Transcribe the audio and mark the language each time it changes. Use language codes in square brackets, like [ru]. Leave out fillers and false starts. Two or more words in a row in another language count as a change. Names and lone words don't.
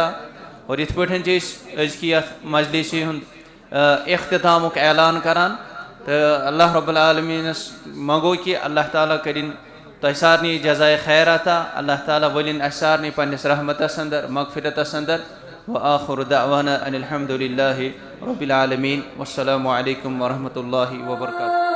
[ks] और इत पे अजकी मजलिस इख्तितामुक ऐलान करान तो अल्लाह रब्बुल आलमीनस मंगो कि अल्लाह ताला करिन तुम सारनी जज़ाए खैर अता। अल्लाह ताला वलिन अस सारनी पन्निस रहमतस अंदर मगफिरतस अंदर [ar] وآخر دعوانا أن الحمد لله رب العالمين. والسلام عليكم ورحمة الله وبركاته.